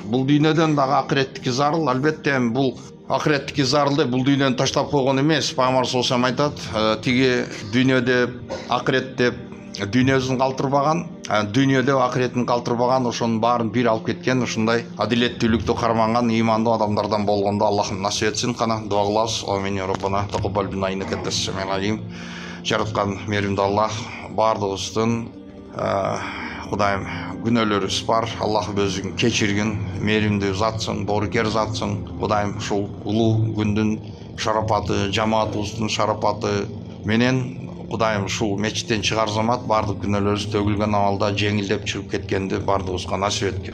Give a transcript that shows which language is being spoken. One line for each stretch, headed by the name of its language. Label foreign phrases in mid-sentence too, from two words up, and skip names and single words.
Kyrgyz: Бул дүйнөдөн дагы акыреттики зарыл. Албетте бул акыреттики зарыл бул дүйнөнү таштап койгон эмес. Пайгамбар
Arabic: صلى الله عليه وسلم
Kyrgyz: айтат, тиги дүйнө деп, акырет деп дүйнөсүн калтырбаган, дүйнөдө акыретін калтырбаган, ошонун баарын бир алып кеткен, ушундай адилеттүүлүктү карманган ыймандуу адамдардан болгондо Аллахым насип этсин. Кана дуа кылабыз.
Arabic: آمين يا ربنا تقبل منا إنك أنت السميع العليم.
Kyrgyz: Жараткан меримди Аллах бардыгыбыздын Кудайым күнөөлөрүбүз бар. Аллах өзүн кечиргин, меримдүү затсың, доорукер затсың. Кудайым ушул улуу күндүн шарапаты, жамаатыбыздын шарапаты менен Кудайым ушул мечиттен чыгар замат бардык күнөөлөрүбүз төгүлгөн абалда жеңилдеп чыгып кеткенди бардыгыбызга насип эткин.